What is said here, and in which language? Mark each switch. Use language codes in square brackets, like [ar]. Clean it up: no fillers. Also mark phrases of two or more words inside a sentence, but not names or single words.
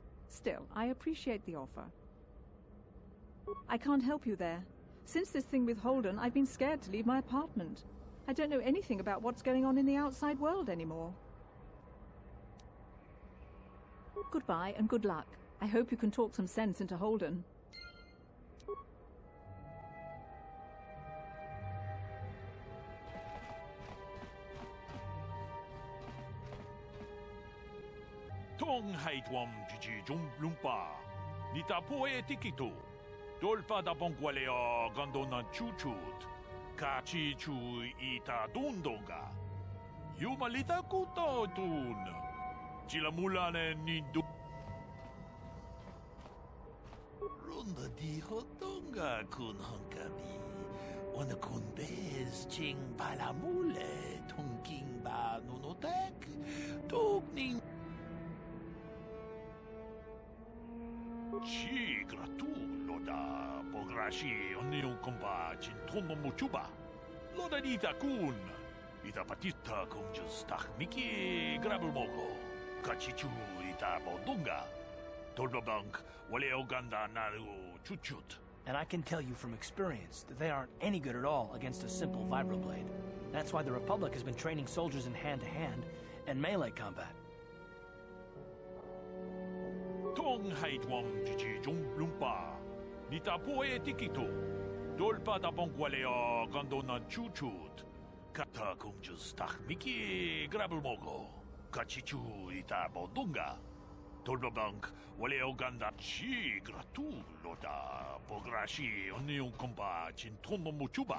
[en] Still, I appreciate the offer. I can't help you there. Since this thing with Holden, I've been scared to leave my apartment. I don't know anything about what's going on in the outside world anymore. Goodbye and good luck. I hope you can talk some sense into Holden. Tong haitwam jiji jum lumpa. Nita poe tikito. Dolpa da bongwaleo gandona chuchut. Kachi chu ita dundonga. Yumalita kuto tun. Chilamulane ni du. Runda di hotonga kun honkabi. Wana kun bez ching balamule. Tunking ba nunotek. Tukning. Ci gratuloda pograshi onion komba jintono muchuba. Loda dita kun. Ita patita kumjustach miki grabulmogo. Kachichu ita bodunga. Tolbabank wale oganda naru chuchut. And I can tell you from experience that they aren't any good at all against a simple vibroblade. That's why the Republic has been training soldiers in hand-to-hand and melee combat. Tong haitwam jiji jung lumpa. Nita poe tikito. Dolpa da bongwalea gandona chuchut. Kata kumjustach miki grabulmogo. Kachichu ita bodunga. Tolbabank wale oganda chi gratuloda pograshi onion komba jintono muchuba.